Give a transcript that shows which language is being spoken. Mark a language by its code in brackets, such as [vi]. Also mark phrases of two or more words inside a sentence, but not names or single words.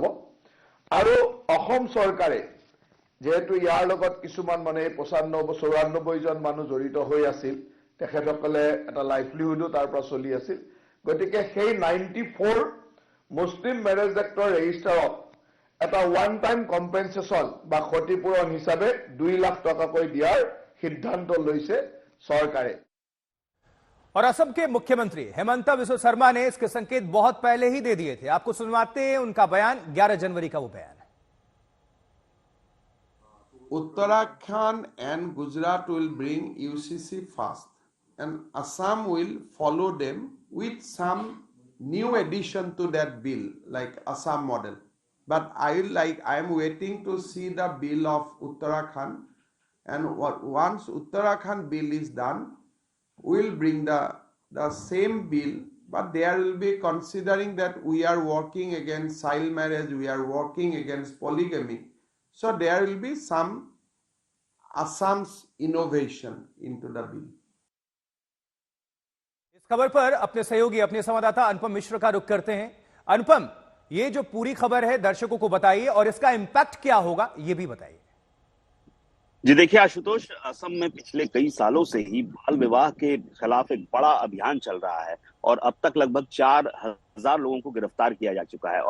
[as] আৰু অসম চৰকাৰে যেহেতু ইয়াৰ লগত কিছুমান 95-94 জন মানুহ জড়িত হৈ আছিল, তেখেতসকলে এটা লাইভলিহুডো তাৰ পৰা চলি আছিল, গতিকে সেই 94 [en] Muslim Marriage Act registrar [as] এটা [en] one time compensation [as] বা ক্ষতিপূৰণ হিচাপে 2 লাখ টকাকৈ দিয়াৰ সিদ্ধান্ত লৈছে চৰকাৰে। [hi] और असम के मुख्यमंत्री हेमंता बिस्वा शर्मा ने इसके संकेत बहुत पहले ही दे दिए थे। आपको सुनवाते हैं उनका बयान, 11 जनवरी का वो बयान है। [en] Uttarakhand and Gujarat will bring UCC first, and Assam will follow them with some new addition to that bill, like Assam model. But I am waiting to see the bill of Uttarakhand, and once Uttarakhand bill is done, we'll bring the same bill. But there will be considering that we are working against child marriage, we are working against polygamy. So there will be some Assam's innovation into the bill. [hi] इस खबर पर अपने सहयोगी, अपने संवाददाता अनुपम मिश्र का रुख करते हैं। अनुपम, ये जो पूरी खबर है दर्शकों को बताइए और इसका इंपैक्ट क्या होगा ये भी बताइए। जी देखिए आशुतोष, असम में पिछले कई सालों से ही बाल विवाह के खिलाफ एक बड़ा अभियान चल रहा है और अब तक लगभग 4000 लोगों को गिरफ्तार किया जा चुका है।